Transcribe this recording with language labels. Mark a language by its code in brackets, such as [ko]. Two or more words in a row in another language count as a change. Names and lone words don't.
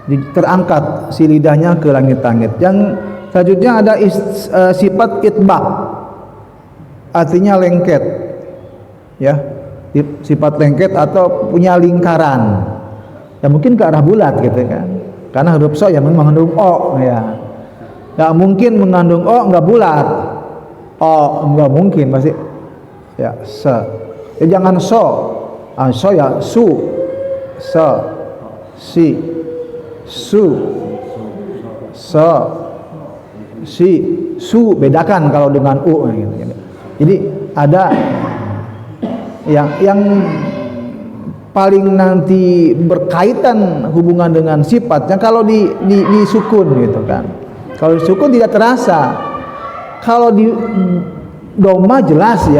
[id] terangkat si lidahnya ke langit-langit. Yang selanjutnya ada sifat itbaq, artinya lengket, ya, sifat lengket atau punya lingkaran, ya mungkin ke arah bulat gitu kan, karena huruf so yang mengandung o, ya, nggak mungkin mengandung o nggak bulat, o nggak mungkin pasti, ya, se, ya jangan so, so ya su, se, si, su, se, si, su, bedakan kalau dengan u gitu. Jadi ada yang paling nanti berkaitan hubungan dengan sifatnya kalau di sukun gitu kan. Kalau di sukun tidak terasa. Kalau di doma jelas ya.